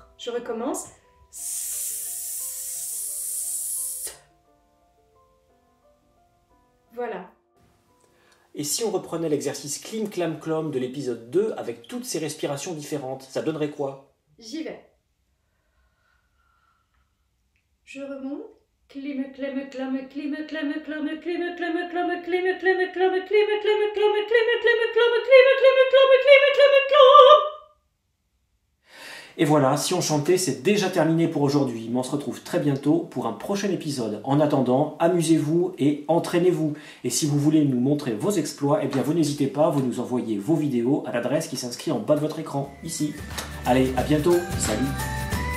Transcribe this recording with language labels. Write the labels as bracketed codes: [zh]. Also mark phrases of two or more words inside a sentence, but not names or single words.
[fr] Je recommence. Voilà. Et si on reprenait l'exercice Klim Klam Klom de l'épisode 2 avec toutes ces respirations différentes, ça donnerait quoi? J'y vais. Je remonte. Clim, clam, clam, clim, clam, clam, clim, clam, clam, clim, clam, clim, clam, clim, clam, clim, clam, clim, clam, clam. Et voilà, Si on chantait, c'est déjà terminé pour aujourd'hui, mais on se retrouve très bientôt pour un prochain épisode. En attendant, amusez-vous et entraînez-vous. Et si vous voulez nous montrer vos exploits, eh bien vous n'hésitez pas, vous nous envoyez vos vidéos à l'adresse qui s'inscrit en bas de votre écran, ici. Allez, à bientôt, salut!